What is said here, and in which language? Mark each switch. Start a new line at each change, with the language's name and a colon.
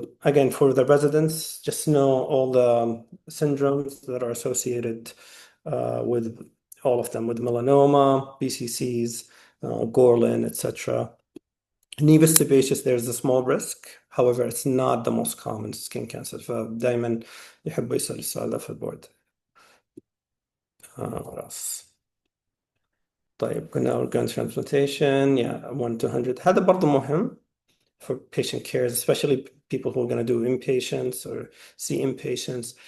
English: Again, for the residents, just know all the syndromes that are associated with all of them with melanoma, BCCs, Gorlin, etc. Nevus sebaceous, there's a small risk. However, it's not the most common skin cancer.
Arabic: فدايما يحبوا يسأل السؤال ده في البورد. خلاص. طيب قلنا
English: organ transplantation, yeah, 1 to 100.
Arabic: هذا برضه مهم
English: for patient cares, especially people who are going to do inpatients or see inpatients.